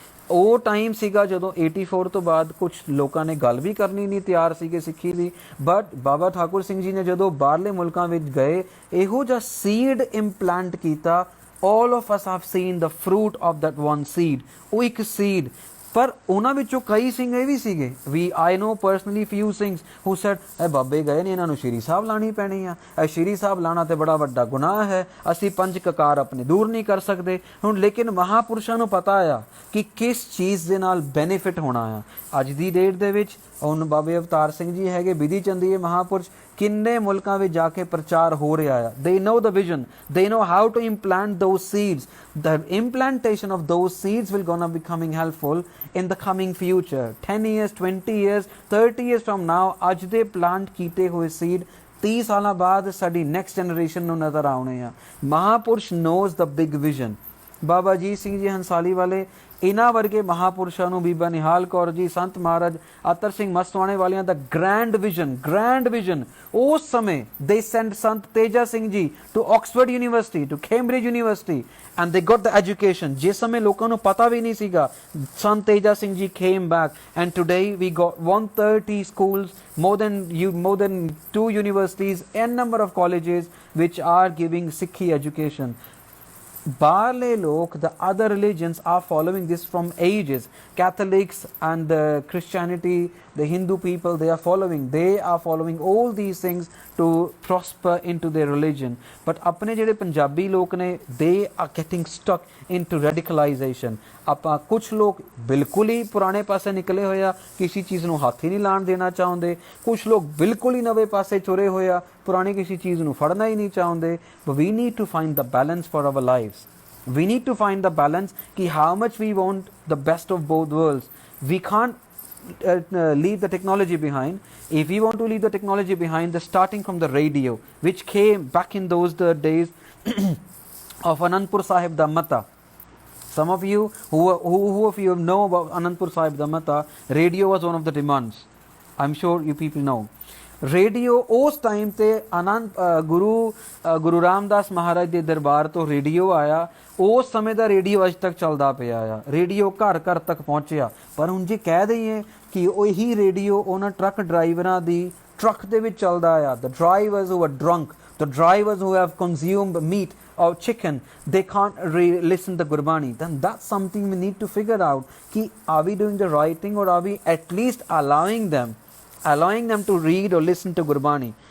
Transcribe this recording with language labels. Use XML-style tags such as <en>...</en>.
<pa>ਉਹ ਟਾਈਮ ਸੀਗਾ ਜਦੋਂ 84 ਤੋਂ ਬਾਅਦ ਕੁਝ ਲੋਕਾਂ ਨੇ ਗੱਲ ਵੀ ਕਰਨੀ ਨਹੀਂ ਤਿਆਰ ਸੀਗੇ ਸਿੱਖੀ ਦੀ। ਬਟ ਬਾਬਾ ਠਾਕੁਰ ਸਿੰਘ ਜੀ ਨੇ ਜਦੋਂ ਬਾਹਰਲੇ ਮੁਲਕਾਂ ਵਿੱਚ ਗਏ, ਇਹੋ ਜਿਹਾ ਸੀਡ ਇੰਪਲਾਂਟ ਕੀਤਾ।</pa> <en>all of us have seen the fruit of that one seed.</en> <pa>ਉਹ ਇੱਕ seed, ਪਰ ਉਹਨਾਂ ਵਿੱਚੋਂ ਕਈ ਸਿੰਘ ਇਹ ਵੀ ਸੀਗੇ,</pa> <en>I know personally few Singhs who said,</en> <pa>ਇਹ ਬਾਬੇ ਗਏ ਨੇ, ਇਹਨਾਂ ਨੂੰ ਸ਼੍ਰੀ ਸਾਹਿਬ ਲਾਣੀ ਪੈਣੀ ਆ, ਇਹ ਸ਼੍ਰੀ ਸਾਹਿਬ ਲਾਣਾ ਤੇ ਬੜਾ ਵੱਡਾ ਗੁਨਾਹ ਹੈ, ਅਸੀਂ 5 ਕਕਾਰ ਆਪਣੇ ਦੂਰ ਨਹੀਂ ਕਰ ਸਕਦੇ। ਹੁਣ ਲੇਕਿਨ ਮਹਾਂਪੁਰਸ਼ਾਂ ਨੂੰ ਪਤਾ ਆ ਕਿ ਕਿਸ ਚੀਜ਼ ਦੇ ਨਾਲ ਬੈਨੀਫਿਟ ਹੋਣਾ ਆ। ਅੱਜ ਦੀ ਡੇਟ ਦੇ ਵਿੱਚ ਹੁਣ ਬਾਬੇ ਅਵਤਾਰ ਸਿੰਘ ਜੀ ਹੈਗੇ, ਬਿਧੀ ਚੰਦੀਏ ਮਹਾਂਪੁਰਸ਼, किन्ने मुल्कां विच जाके प्रचार हो रहा है.</pa> <en>They know the vision, they know how to implant those seeds. The implantation of those seeds will gonna be coming helpful in the coming future. 10 years, 20 years, 30 years from now,</en> <pa>ਅੱਜ ਦੇ plant ਕੀਤੇ ਹੋਏ seed 30 ਸਾਲਾਂ ਬਾਅਦ ਸਾਡੀ</pa> <en>next generation</en> <pa>ਨੂੰ ਨਜ਼ਰ ਆਉਣੇ ਆ. ਮਹਾਪੁਰਸ਼</pa> <en>Knows the big vision.</en> <pa>ਬਾਬਾ ਅਜੀਤ ਸਿੰਘ ਜੀ ਹੰਸਾਲੀ ਵਾਲੇ, ਇਹਨਾਂ ਵਰਗੇ ਮਹਾਪੁਰਸ਼ਾਂ ਨੂੰ, ਬੀਬਾ ਨਿਹਾਲ ਕੌਰ ਜੀ, ਸੰਤ ਮਹਾਰਾਜ ਅਤਰ ਸਿੰਘ ਮਸਤਵਾਣੇ ਵਾਲਿਆਂ ਦਾ ਗ੍ਰੈਂਡ ਵਿਜ਼ਨ ਉਸ ਸਮੇਂ ਦੇ send Sant Teja Singh ji to Oxford university, to Cambridge university,</pa> <en>And they got the education.</en> <pa>ਜਿਸ ਸਮੇਂ ਲੋਕਾਂ ਨੂੰ ਪਤਾ ਵੀ ਨਹੀਂ ਸੀਗਾ,</pa> <en>Sant Teja Singh ji came back and today we got 130 schools, more than 2 universities, n number of colleges which are giving Sikhi education.</en> <pa>Barle lok,</pa> <en>the other religions are following this from ages. Catholics and the Christianity, the Hindu people, they are following all these things to prosper into their religion. But</en> <pa>apne jehde Punjabi lok ne,</pa> <en>they are getting stuck into radicalization.</en> <pa>ਆਪਾਂ ਕੁਝ ਲੋਕ ਬਿਲਕੁਲ ਹੀ ਪੁਰਾਣੇ ਪਾਸੇ ਨਿਕਲੇ ਹੋਏ ਆ, ਕਿਸੇ ਚੀਜ਼ ਨੂੰ ਹੱਥ ਹੀ ਨਹੀਂ ਲਾਣ ਦੇਣਾ ਚਾਹੁੰਦੇ. ਕੁਝ ਲੋਕ ਬਿਲਕੁਲ ਹੀ ਨਵੇਂ ਪਾਸੇ ਤੁਰੇ ਹੋਏ ਆ, ਪੁਰਾਣੀ ਕਿਸੇ ਚੀਜ਼ ਨੂੰ ਫੜਨਾ ਹੀ ਨਹੀਂ ਚਾਹੁੰਦੇ.</pa> <en>But we need to find the balance for our lives. We need to find the balance कि how much we want the best of both worlds. We can't leave the technology behind. If we want to leave the technology behind, starting from the radio, which came back in those days of Anandpur Sahib da Mata. Some of you who of you know about Anandpur Sahib da Mata, radio was one of the demands. I'm sure you people know.</en> <pa>Radio ਉਸ time ਤੇ ਗੁਰੂ ਰਾਮਦਾਸ ਮਹਾਰਾਜ ਦੇ ਦਰਬਾਰ ਤੋਂ radio ਆਇਆ. ਉਸ ਸਮੇਂ ਦਾ radio ਅੱਜ ਤੱਕ ਚੱਲਦਾ ਪਿਆ ਆ. ਰੇਡੀਓ ਘਰ ਘਰ ਤੱਕ ਪਹੁੰਚਿਆ. ਪਰ ਹੁਣ ਜੇ ਕਹਿ ਦਈਏ ਕਿ ਉਹੀ ਰੇਡੀਓ ਉਹਨਾਂ ਟਰੱਕ ਡਰਾਈਵਰਾਂ ਦੀ ਟਰੱਕ ਦੇ ਵਿੱਚ ਚੱਲਦਾ ਆ,</pa> <en>the drivers who are drunk, the drivers who have consumed meat or chicken, they can't listen the Gurbani. Then that's something we need to figure out ki are we doing the right thing, or are we at least allowing them to read or listen to Gurbani.</en>